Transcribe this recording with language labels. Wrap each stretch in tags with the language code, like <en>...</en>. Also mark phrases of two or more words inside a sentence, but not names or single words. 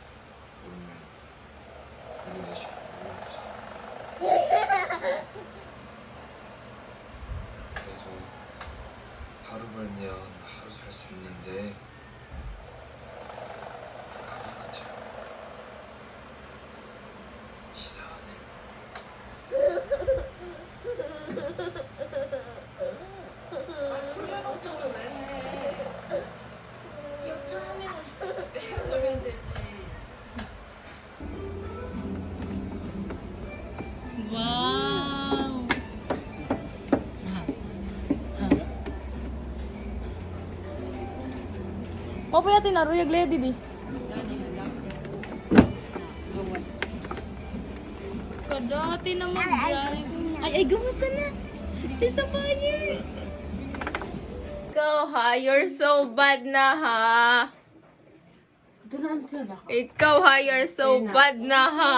<ko>오늘 시간 그래도 하루 벌면 하루 살 수 있는데 하루가 참 치사하네. 불만 걱정을 왜 해? 여차하면 내가 놀면 되지. Wow. Apa ya tinaru ya gledi di?</ko> <tl>Kadati na mag-drive. Ay, gumusta na?</tl> <en>There's a fire.</en> <tl>Ikaw ha,</tl> <en>you're so bad</en> <tl>na ha. Ikaw ha,</tl> <en>you're so bad</en> <tl>na ha.</tl>